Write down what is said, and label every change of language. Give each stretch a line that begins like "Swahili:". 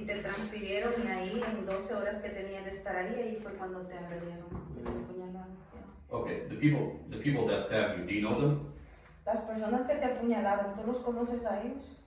Spanish: Y te transfirieron y ahí en 12 horas que tenías de estar ahí fue cuando te agredieron, te apuñalaron.
English: Yeah. Okay. The people that stabbed you, do you know them?
Spanish: Las personas que te apuñalaron, ¿tú los conoces a ellos?